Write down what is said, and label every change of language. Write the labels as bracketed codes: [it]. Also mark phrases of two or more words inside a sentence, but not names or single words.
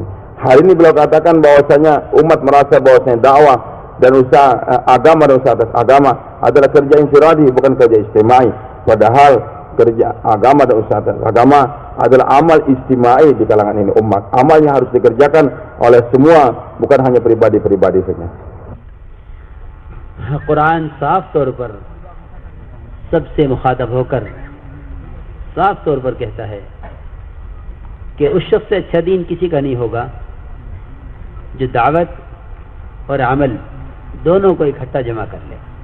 [id] Hari ini beliau katakan bahwasanya umat merasa bahwasanya dakwah dan usaha agama dan usaha atas agama adalah kerja infiradi, bukan kerja istimai. Padahal kerja agama dan usaha atas agama adalah amal istimai di kalangan ini umat. Amal yang harus dikerjakan oleh semua, bukan hanya pribadi-pribadi saja. [ur] قرآن صاف طور پر سب سے مخاطب ہو کر صاف طور پر کہتا ہے کہ اس شخص سے اچھا دین کسی کا نہیں ہوگا جو دعوت اور عمل دونوں کو اکٹھا جمع کر لے۔